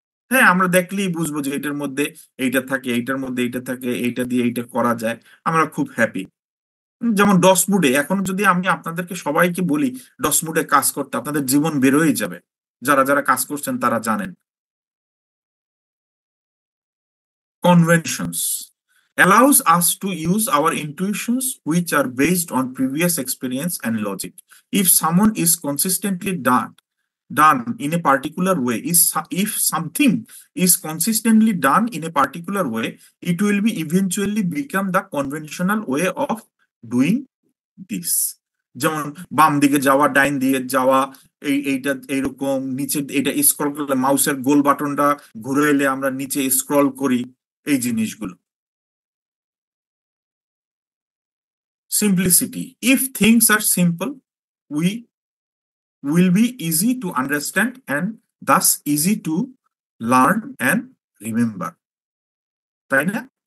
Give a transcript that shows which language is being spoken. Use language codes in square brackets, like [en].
[bn] হ্যাঁ, আমরা দেখলেই বুঝবো যে এটার মধ্যে এইটা থাকে, এইটার মধ্যে এইটা থাকে, এইটা দিয়ে এইটা করা যায়, আমরা খুব হ্যাপি। যেমন ডসমুডে এখন যদি আমি আপনাদেরকে সবাইকে বলি ডসমুডে কাজ করতে, আপনাদের জীবন বেরোয় যাবে। যারা যারা কাজ করছেন তারা জানেন। [en] Conventions allows us to use our intuitions which are based on previous experience and logic. If someone is consistently done in a particular way, if something is consistently done in a particular way, it will be eventually become the conventional way of doing this. [bn] যেমন বাম দিকে যাওয়া, ডাইন দিয়ে যাওয়া, এইটা এইরকম নিচে এটা স্ক্রল করলে মাউসের গোল বাটনটা ঘুরে এলে আমরা নিচে স্ক্রল করি, এই জিনিসগুলো। [en] Simplicity: if things are simple, we will be easy to understand and thus easy to learn and remember, তাই না?